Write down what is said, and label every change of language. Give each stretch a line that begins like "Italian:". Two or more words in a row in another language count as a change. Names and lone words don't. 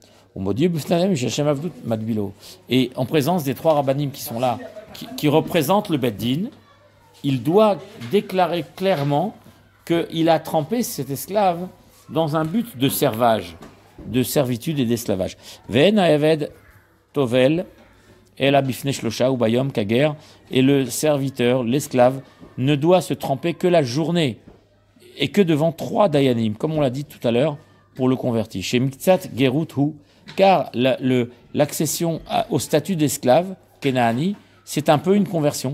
French: Et en présence des 3 rabbanim qui sont là, qui représentent le Beth Din, il doit déclarer clairement qu'il a trempé cet esclave dans un but de servage, de servitude et d'esclavage.
Hebrew: ואין העבד טובל אלא בפני שלשה וביום כגר,
French: et le serviteur, l'esclave, ne doit se tremper que la journée et que devant 3 dayanim, comme on l'a dit tout à l'heure, pour le converti.
Hebrew: שמקצת גרות הוא,
French: car l'accession au statut d'esclave, Kenaani, c'est un peu une conversion.